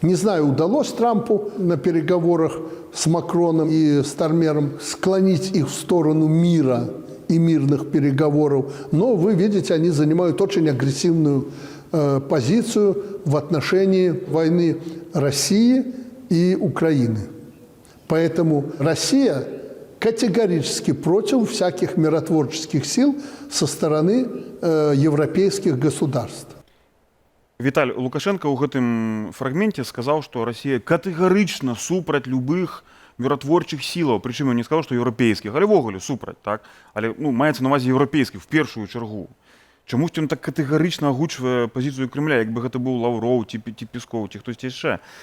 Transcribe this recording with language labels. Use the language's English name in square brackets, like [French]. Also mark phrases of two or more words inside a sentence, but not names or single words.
[Russian] Не знаю, удалось Трампу на переговорах с Макроном и Стармером склонить их в сторону мира и мирных переговоров, но вы видите, они занимают очень агрессивную позицию в отношении войны России и Украины. Поэтому Россия категорически против всяких миротворческих сил со стороны европейских государств. [Belarusian] Віталь, Лукашенко ў гэтым фрагменце сказаў, што Расія катэгарычна супраць любых міратворчых сілаў, прычым ён не сказаў, што еўрапейскіх, але ўвогуле супраць, так? Але маецца на ўвазе еўрапейскіх в першую чаргу. Чамусьці ён так катэгарычна агучвае пазіцыю Кремля, як бы гэта быў Лаўроў ці Пескоў, ці хтосьці яшчэ.